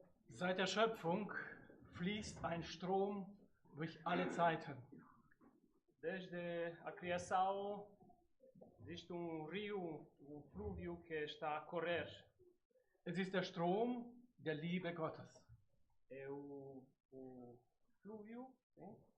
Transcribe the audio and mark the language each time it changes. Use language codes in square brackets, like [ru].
[de] Seit der Schöpfung fließt ein Strom durch alle Zeiten. [pt] Desde a criação existe rio, flúvio que está a correr. [de] Es ist der Strom der Liebe Gottes. [pt] É o flúvio, hein?